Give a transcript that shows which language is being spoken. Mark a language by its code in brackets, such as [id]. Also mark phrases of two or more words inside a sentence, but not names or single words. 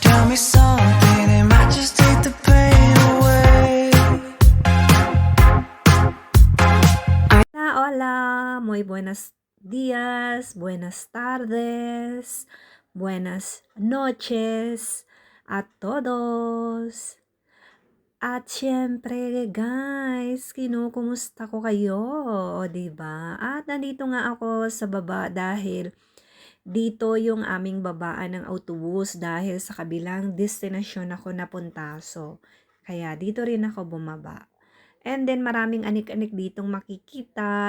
[en] me something, it might just take the pain away. [es] Hola, hola, muy buenos días, buenas tardes, buenas noches a todos. [tl] At syempre guys, kinukumusta ko kayo, o 'di ba? At nandito nga ako sa baba dahil dito yung aming babaan ng autobus dahil sa kabilang destinasyon ako napunta. So, kaya dito rin ako bumaba. [en] And then [tl] maraming anik-anik ditong makikita.